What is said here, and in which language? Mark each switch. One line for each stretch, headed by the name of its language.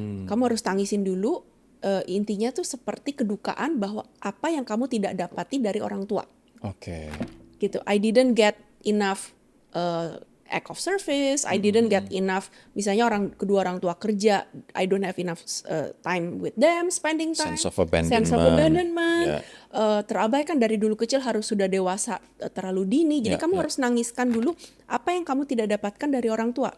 Indonesian: Kamu harus tangisin dulu, intinya tuh seperti kedukaan bahwa apa yang kamu tidak dapati dari orang tua.
English: Gitu, I didn't get enough act of service, I didn't get enough,
Indonesian: misalnya kedua orang tua kerja,
English: I don't have enough time with them, spending time, sense of abandonment.
Indonesian: Terabaikan dari dulu kecil, harus sudah dewasa terlalu dini. Jadi kamu harus nangiskan dulu apa yang kamu tidak dapatkan dari orang tua.